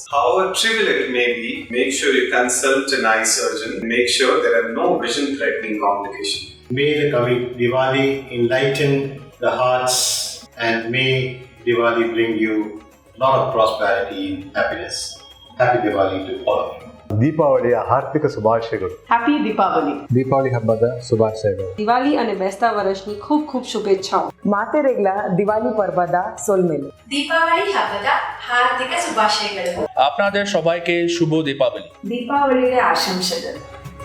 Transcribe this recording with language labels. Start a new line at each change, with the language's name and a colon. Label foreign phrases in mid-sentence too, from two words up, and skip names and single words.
English: However trivial it may be, make sure you consult an eye surgeon. Make sure there are no vision-threatening complications. May the coming Diwali enlighten the hearts, and may Diwali bring you a lot of prosperity and happiness. Happy Diwali to all of you.
Kannada: ದೀಪಾವಳಿಯ ಹಾರ್ದಿಕ ಶುಭಾಶಯಗಳು.
English: Happy Deepavali.
Kannada: ದೀಪಾವಳಿ ಹಬ್ಬದ ಶುಭಾಶಯಗಳು.
Gujarati: દિવાળી અને બેસતા વર્ષની ખૂબ ખૂબ શુભેચ્છાઓ.
Tulu: ಮಾತೆರೆಗ್ಲ ದಿವಾಲಿ ಪರ್ವದ ಸೋಲ್ಮೆಲು.
Kannada: ದೀಪಾವಳಿ ಹಬ್ಬದ ಹಾರ್ದಿಕ ಶುಭಾಶಯಗಳು.
Bangla: আপনাদের সবাইকে শুভ দীপাবলি.
Malayalam: ദീപാവലിയുടെ ആശംസകൾ.